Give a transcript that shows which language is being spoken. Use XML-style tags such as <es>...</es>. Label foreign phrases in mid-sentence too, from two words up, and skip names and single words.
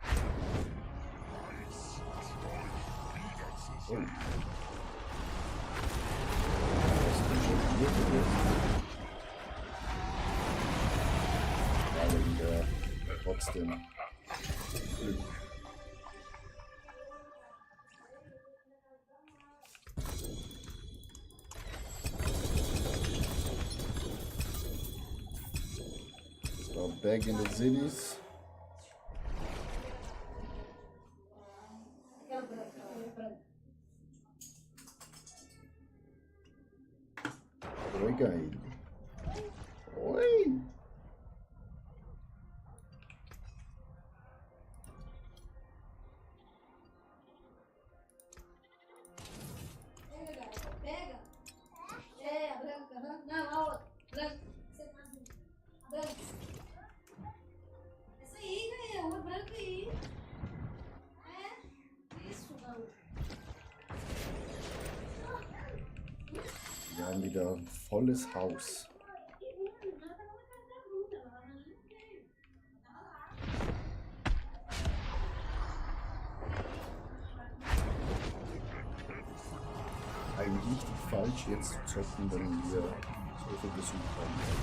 <de>Oh. Was ist denn schon hier gewesen? Trotzdem Glück.</de> <en>So, back in the cities.</en> <de>Oi, geil.</de> <pt>Oi. Pega. É, a branca. Não, a outra. Branca. Você faz a branca. Essa aí, ganhou. Uma branca aí. É. Isso, não.</pt> <de>Wir haben wieder ein volles Haus. Eigentlich richtig falsch jetzt zu zocken, wenn wir so viel Besuch haben.</de>